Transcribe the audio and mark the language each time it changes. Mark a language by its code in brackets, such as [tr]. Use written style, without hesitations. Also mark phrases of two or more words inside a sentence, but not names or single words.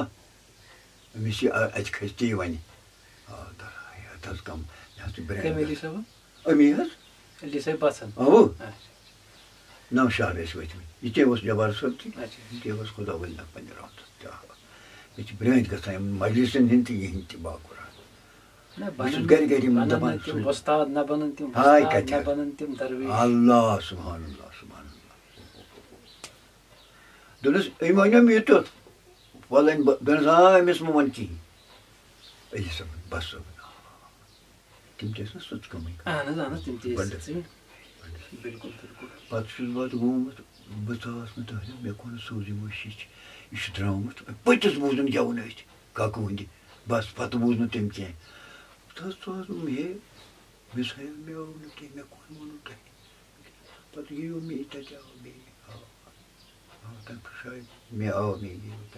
[ks] أمِس یہِ اَتہِ کھسہِ تی وَنہِ آ دَراے ہَتہٕ حظ کَم یہِ حظ چھُ برٛینٛڈ أمی حظ اَوٕ نَوشہر ٲسۍ وٲتۍمٕتۍ یہِ تے اوس جبار صٲب تہِ یہِ تے اوس خۄدا ؤلۍ پنٛنہِ راتَس یہِ چھِ برٛٲنٛدۍ گژھان یِم مجلِسَن ہِنٛدۍ تہِ یِہِنٛدۍ تہِ باقُر بہٕ چھُس گرِ گرِ یِمن دَپان ہاے کَتہِ اللہ [ar] سُبحان اللہ سُبحان اللہ [ks] دوٚپنَس أمۍ وَنیو مےٚ یوٗتاہ فَلٲنۍ دوٚپنَس آ أمِس مہٕ وَن کِہیٖنۍ علی صٲبن بس صٲبن تِم تہِ ٲسۍ نا سٕژ کٲمٕے پَتہٕ چھُس بہٕ اَتھ گوٚمُت بہٕ ژاس نہٕ تٔہٕنٛدِ مےٚ کوٚر نہٕ سوزٕے مٔشِتھ یہِ چھُ درٛامُت پٔتِس بوٗزُن گٮ۪وُن أتھۍ کاکہٕ ہٕنٛدِ بَس پَتہٕ بوٗز نہٕ تٔمۍ کیٚنٛہہ تہٕ حظ ژٕ حظ دوٚپُم ہے مِس ہایو مےٚ آو نہٕ کیٚنٛہہ مےٚ کوٚر ووٚنوٕ تۄہہِ پَتہٕ یِیو مے تَتہِ آو بیٚیہِ تَمہِ شاید مےٚ آو مے یہِ